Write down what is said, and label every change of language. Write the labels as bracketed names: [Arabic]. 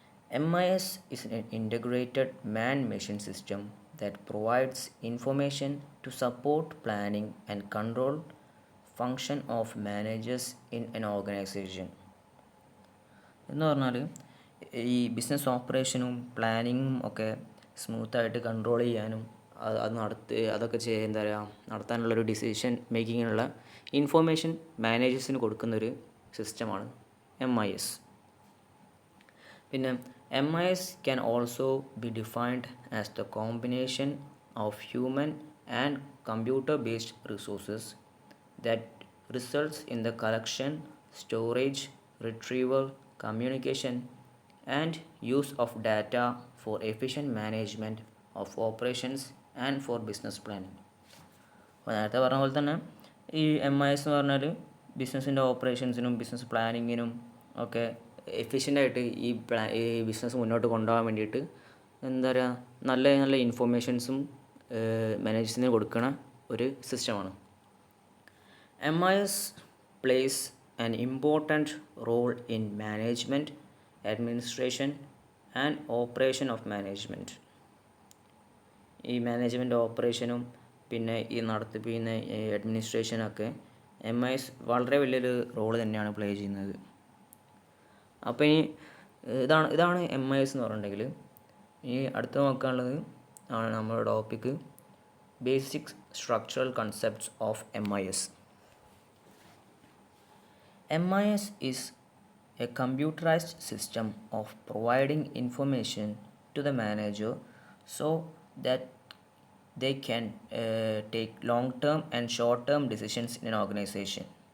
[English] MIS is an integrated man-machine system that provides information to support planning and control function of managers in an organization. [Malayalam] എന്ന് പറഞ്ഞാൽ ഈ business ഓപ്പറേഷനും പ്ലാനിങ്ങും ഒക്കെ സ്മൂത്തായിട്ട് control ചെയ്യാനും അതൊക്കെ എന്താ പറയുക നടത്താനുള്ളൊരു ഡിസിഷൻ മേക്കിങ്ങിനുള്ള ഇൻഫോർമേഷൻ മാനേജേഴ്സിന് കൊടുക്കുന്നൊരു സിസ്റ്റമാണ് MIS. പിന്നെ [English] MIS can also be defined as the combination of human and computer-based resources that results in the collection, storage, retrieval, communication, and use of data for efficient management of operations and for business planning. [Malayalam] അപ്പോൾ നേരത്തെ പറഞ്ഞ പോലെ തന്നെ ഈ MIS എന്ന് പറഞ്ഞാൽ ബിസിനസ്സിൻ്റെ ഓപ്പറേഷൻസിനും business പ്ലാനിങ്ങിനും ഒക്കെ എഫിഷ്യൻ്റായിട്ട് ഈ ബിസിനസ് മുന്നോട്ട് കൊണ്ടുപോകാൻ വേണ്ടിയിട്ട് എന്താ പറയുക നല്ല നല്ല ഇൻഫോർമേഷൻസും മാനേജേഴ്സിന് കൊടുക്കുന്ന ഒരു സിസ്റ്റമാണ്. [English] MIS plays an important role in management, administration and operation of management. [Malayalam] ഈ മാനേജ്മെൻറ്റ് ഓപ്പറേഷനും പിന്നെ ഈ നടത്തിപ്പിക്കുന്ന അഡ്മിനിസ്ട്രേഷനൊക്കെ MIS വളരെ വലിയൊരു റോള് തന്നെയാണ് പ്ലേ ചെയ്യുന്നത്. അപ്പോൾ ഇതാണ് MIS എന്ന് പറഞ്ഞിട്ടുണ്ടെങ്കിൽ ഈ അടുത്ത് നോക്കാനുള്ളത് ആണ് നമ്മുടെ topic basic structural concepts of MIS. [English] MIS is a computerized system of providing information to the manager so that they can take long-term and short-term decisions in an organization.